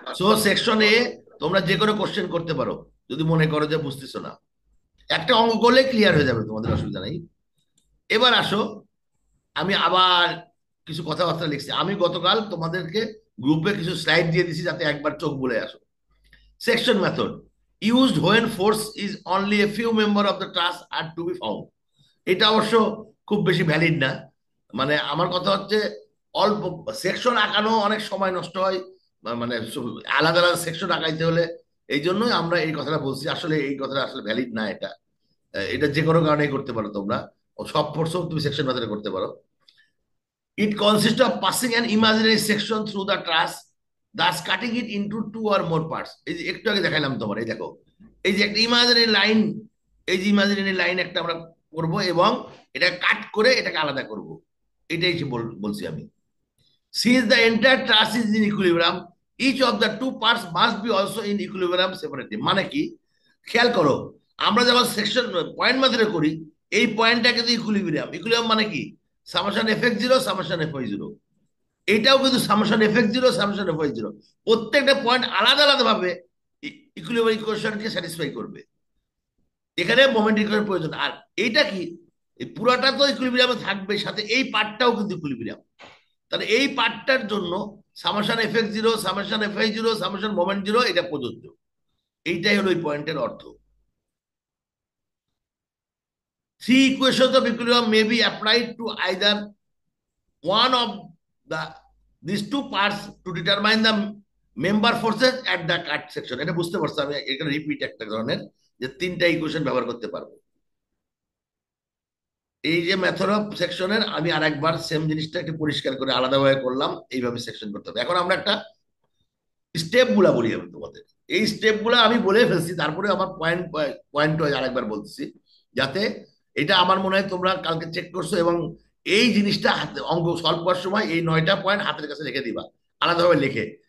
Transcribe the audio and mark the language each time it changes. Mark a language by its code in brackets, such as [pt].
[bn] So section এ তোমরা যে কোনো কোশ্চেন করতে পারো যদি মনে করো যে বুঝতেছো না। একটা অঙ্ক করলে ক্লিয়ার হয়ে যাবে, তোমাদের অসুবিধা নেই। এবার আসো, আমি আবার কিছু কথাবার্তা লিখছি। আমি গতকাল তোমাদেরকে গ্রুপে কিছু স্লাইড দিয়ে দিছি যাতে একবার চোখ বলে আসো। [en] Section method used when force is only a few member of the class are to be found। [bn] এটা অবশ্য খুব বেশি ভ্যালিড না। মানে আমার কথা হচ্ছে অল্প সেকশন আঁকানো অনেক সময় নষ্ট হয়, মানে আলাদা আলাদা সেকশন আঁকাইতে হলে। এই জন্যই আমরা এই কথাটা বলছি, আসলে এই কথাটা আসলে ভ্যালিড না এটা। এটা যে কোনো কারণেই করতে পারো তোমরা, ও সব ফোর্সও তুমি সেকশন মেথডে করতে পারো। [en] It consists of passing an imaginary section through the truss, thus cutting it into two or more parts। [bn] এই যে একটু আগে দেখাইলাম তোমার, এই দেখো, এই যে একটা ইমাজিনারি লাইন, এই যে ইমাজিনারি লাইন একটা আমরা করব এবং এটা কাট করে এটাকে আলাদা করব। এটাই বলছি আমি। [en] Since the entire truss is in equilibrium, each of the two parts must be also in equilibrium separately। [bn] মানে কি, খেয়াল করো, আমরা যখন সেকশন পয়েন্ট মেথডে করি, এই পয়েন্টটা কিন্তু ইকুইলিব্রিয়াম। ইকুইলিব্রিয়াম মানে কি, summation F x zero summation F Y zero. এটাও কিন্তু summation F x zero summation F Y zero. প্রত্যেকটা পয়েন্ট আলাদা আলাদা ভাবে ইকুইলিব্রিয়াম ইকুয়েশনকে স্যাটিসফাই করবে। এখানে মোমেন্ট ইকুয়েশন প্রয়োজন। আর এইটা কি, এই পুরাটা তো ইকুইলিব্রিয়ামে থাকবে, সাথে এই পার্টটাও কিন্তু ইকুইলিব্রিয়াম। তাহলে এই পার্টটার জন্য summation F x zero summation F I zero summation moment zero এটা প্রযোজ্য। এইটাই হলো এই পয়েন্টের অর্থ। [en] Three equation of equilibrium may be applied to either one of the these two parts to determine the member forces at the cut section। [bn] এটা বুঝতে পারছো? আমি এখানে রিপিট একটা ধরনের যে 3টা ইকুয়েশন ব্যবহার করতে পারবো। এই যে মেথড অফ সেকশনের আমি আরেকবার সেম জিনিসটা একটু পরিষ্কার করে আলাদাভাবে করলাম। এইভাবে সেকশন করতে হবে। এখন আমরা একটা স্টেপ গুলা বলি আমি তোমাদের। এই স্টেপ গুলা আমি বলে ফেলছি, তারপরে আমার পয়েন্ট পয়েন্ট আরেকবার বলছি, যাতে এটা আমার মনে হয় তোমরা কালকে চেক করছো এবং এই জিনিসটা অঙ্ক সলভ করার সময় এই 9টা পয়েন্ট হাতের কাছে রেখে দিবা আলাদাভাবে লিখে।